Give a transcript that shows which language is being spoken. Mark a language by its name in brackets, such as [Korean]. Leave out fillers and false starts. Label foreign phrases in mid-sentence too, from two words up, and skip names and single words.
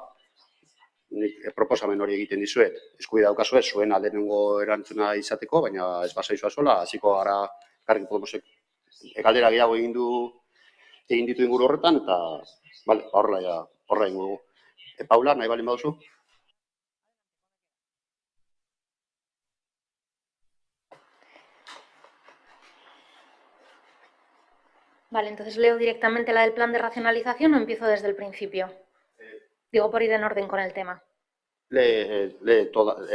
[Basque] Nik proposamen hori egiten dizuet. Eskubidea daukazue zuen lehenengo erantzuna izateko, baina ez basaizua sola, hasiko gara Elkarrekin Podemosek galdera gehiago egin ditu inguru horretan, eta horrela egingo dugu. Paula, nahi balin baduzu? [Spanish] Vale, entonces leo directamente la del plan de racionalización o empiezo desde el principio. Digo, por ir en orden con el tema. Lee todas.